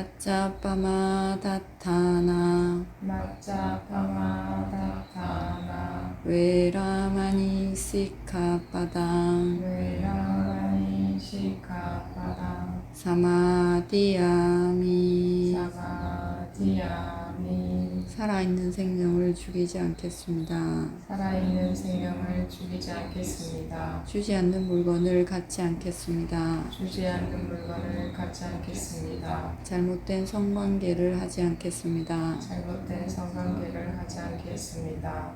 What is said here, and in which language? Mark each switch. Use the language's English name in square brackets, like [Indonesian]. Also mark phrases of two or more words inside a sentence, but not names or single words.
[Pali] majjapamādaṭṭhānā Maccappamadāttana veramaṇī sikkhāpadaṃ Veramani Sikkhapadang samādiyāmi Samadhiyami [Korean] 살아있는 생명을 죽이지 않겠습니다. 살아있는 생명을 죽이지 않겠습니다. 주지 않는 물건을 갖지 않겠습니다. 주지 않는 물건을 갖지 않겠습니다. 잘못된 성관계를 하지 않겠습니다. 잘못된 성관계를 하지 않겠습니다.